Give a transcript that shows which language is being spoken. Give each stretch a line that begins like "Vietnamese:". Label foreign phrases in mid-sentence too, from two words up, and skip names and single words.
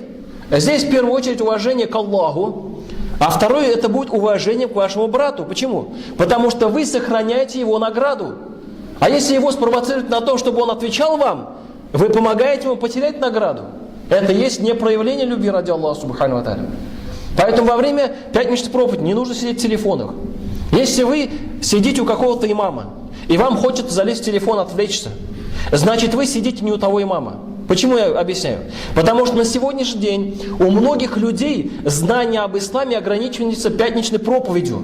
Russian: Здесь в первую очередь уважение к Аллаху, а второе это будет уважение к вашему брату. Почему? Потому что вы сохраняете его награду. А если его спровоцировать на то, чтобы он отвечал вам, вы помогаете ему потерять награду. Это есть не проявление любви ради Аллаха
Arabic: سبحانه وتعالى.
Russian: Поэтому во время пятничной проповеди не нужно сидеть в телефонах. Если вы сидите у какого-то имама, и вам хочется залезть в телефон, отвлечься, значит вы сидите не у того имама. Почему я объясняю? Потому что на сегодняшний день у многих людей знания об исламе ограничиваются пятничной проповедью.